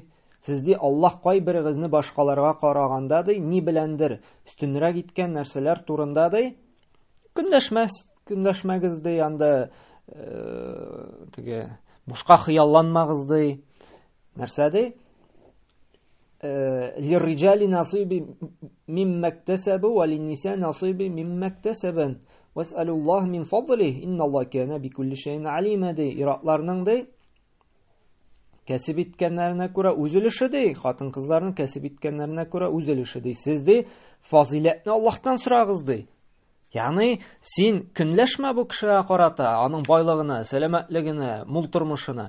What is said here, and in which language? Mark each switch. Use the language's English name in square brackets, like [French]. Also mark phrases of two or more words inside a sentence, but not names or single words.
[Tatar] Сез ди Аллаһ кайберегезне башкаларга караганда ди, ни беләндер үстенрәк иткән нәрсәләр турында ди, көнләшмәгез ди, анда бушка хыялланмагыз ди. Нәрсә ди? [Arabic] للرجال نصيب مما اكتسبوا وللنساء نصيب مما اكتسبن. واسألوا الله من فضله إن الله كان بكل شيء عليما ди. [Tatar] Иратларның ди кәсеп иткәннәренә күрә үзелеше ди, хатын-кызларның кәсеп иткәннәренә күрә үзелеше ди. Сез ди фазилатны Аллаһтан сорагыз ди. Ягъни син көнләшмә бу кешегә карата, аның байлыгына, сәламәтлегенә, мул тормышына.